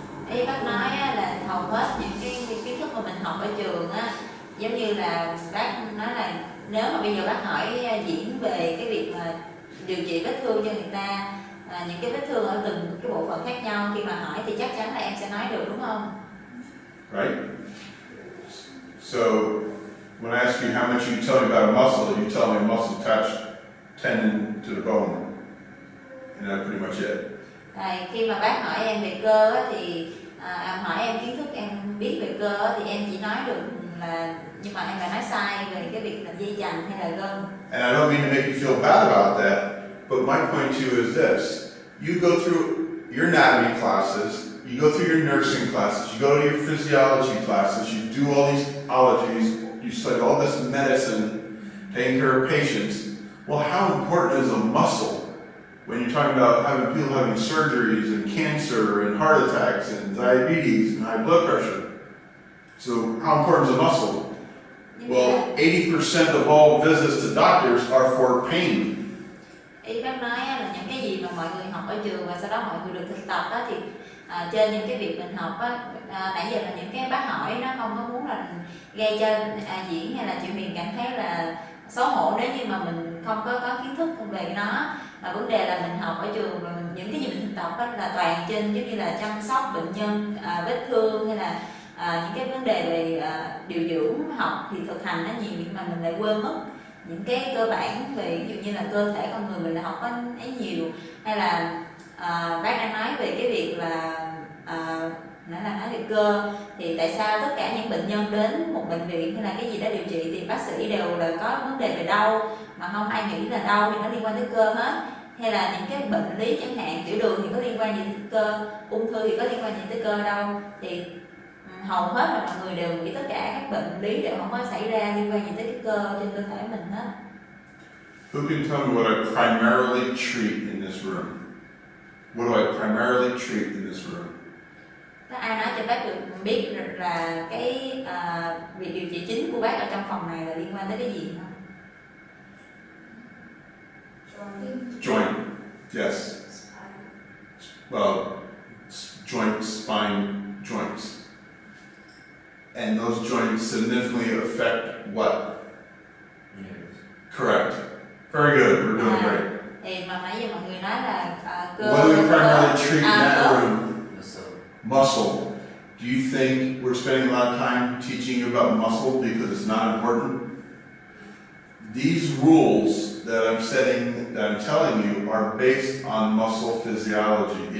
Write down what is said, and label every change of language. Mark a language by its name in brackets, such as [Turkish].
[Vietnamese] Ý bác nói là hầu hết những cái kiến thức mà mình học ở trường á, giống như là bác nói là nếu mà bây giờ bác hỏi Diễn về cái việc mà điều trị vết thương cho người ta, những cái vết thương ở từng cái bộ phận khác nhau, khi mà hỏi thì chắc chắn là em sẽ nói được, đúng không? [English] Right? So when I ask you how much you tell me about a muscle, you tell me a muscle attached tendon to the bone, and that's pretty much it. [Vietnamese] Khi mà bác hỏi em về cơ á, thì hỏi em kiến thức em biết về cơ á, thì em chỉ nói được là, nhưng mà em lại nói sai về cái việc là dây chằng hay là gân. [English] And I don't mean to make you feel bad about that, but my point to you is this: you go through your anatomy classes, you go through your nursing classes, you go to your physiology classes, you do all these ologies, you study all this medicine, taking care of patients. Well, how important is a muscle when you're talking about people having surgeries and cancer and heart attacks and diabetes and high blood pressure? So how important is a muscle? Well, 80% of all visits to doctors are for pain. [Vietnamese] Ý bác nói là những cái gì mà mọi người học ở trường và sau đó mọi người được thực tập á, thì trên những cái việc mình học á, nãy giờ là những cái bác hỏi nó không có muốn là gây cho Diễn hay là chị Huyền cảm thấy là xấu hổ nếu như mà mình không có kiến thức về nó, mà vấn đề là mình học ở trường và những cái gì mình thực tập á, là toàn trên giống như là chăm sóc bệnh nhân, vết thương hay là những cái vấn đề về điều dưỡng học thì thực hành nó nhiều, nhưng mà mình lại quên mất những cái cơ bản về ví dụ như là cơ thể con người mình là học ấy nhiều. Hay là bác đang nói về cái việc là nãy là nói về cơ, thì tại sao tất cả những bệnh nhân đến một bệnh viện hay là cái gì đó điều trị thì bác sĩ đều là có vấn đề về đau, mà không ai nghĩ là đau thì nó liên quan tới cơ hết. Hay là những cái bệnh lý chẳng hạn, tiểu đường thì có liên quan gì tới cơ, ung thư thì có liên quan gì tới cơ đâu, thì hầu hết là mọi người đều nghĩ tất cả các bệnh lý đều không có xảy ra liên quan gì tới cái cơ trên cơ thể mình hết. [English] Who can tell me what I primarily treat in this room? What do I primarily treat in this room? [Vietnamese] Có ai nói cho bác được biết là cái việc điều trị chính của bác ở trong phòng này là liên quan tới cái gì không? [English] Joint. Yes. Well, joint, spine, joints. And those joints significantly affect what? Correct. Very good. We're doing great. [Vietnamese] Thì mà nãy giờ mọi người nói là cơ. [English] What do we primarily treat in that room? Muscle. Do you think we're spending a lot of time teaching you about muscle because it's not important? These rules that I'm setting, that I'm telling you, are based on muscle physiology.